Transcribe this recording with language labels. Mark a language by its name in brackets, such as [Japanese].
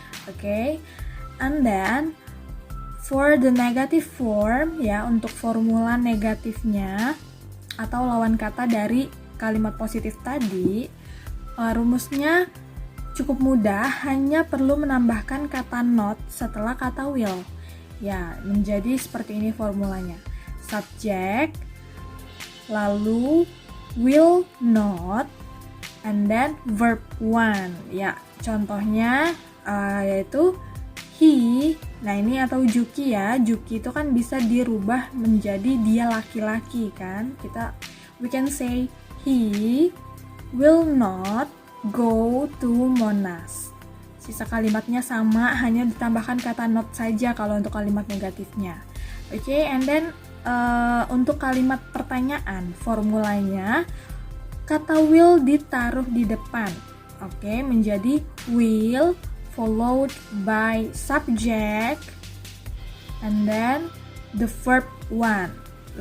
[English] Okay? And then for the negative form [Indonesian] ya, untuk formula negatifnya atau lawan kata dari kalimat positif tadi, rumusnya cukup mudah, hanya perlu menambahkan kata not setelah kata will. Ya, menjadi seperti ini formulanya. [English] Subject, lalu will not, and then verb 1. [Indonesian] Ya, contohnya yaitu he. Nah, ini atau Juki ya. Juki itu kan bisa dirubah menjadi dia laki-laki kan. [English] We can say he will not go to Monas. [Indonesian] Sisa kalimatnya sama, hanya ditambahkan kata not saja kalau untuk kalimat negatifnya. Oke, and then untuk kalimat pertanyaan, formulanya kata will ditaruh di depan. [English] Oke, menjadi will followed by subject and then the verb 1.